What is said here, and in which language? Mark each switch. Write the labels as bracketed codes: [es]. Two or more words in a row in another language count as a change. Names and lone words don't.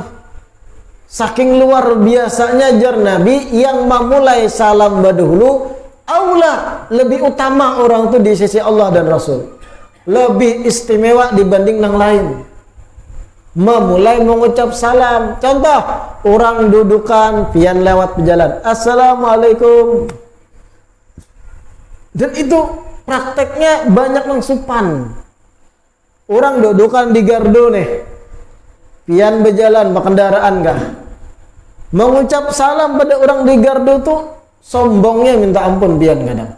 [bjn] Saking luar biasanya jar Nabi yang memulai salam dahulu, aula lebih utama orang tuh di sisi Allah dan Rasul. [id] Lebih istimewa dibanding yang lain. Memulai mengucap salam. [bjn] Contoh, orang dudukan pian lewat berjalan, assalamualaikum. Dan itu prakteknya banyak yang supan. Orang dudukan di gardu nih, pian berjalan berkendaraan kah, mengucap salam pada orang di gardu tuh sombongnya minta ampun pian kadang.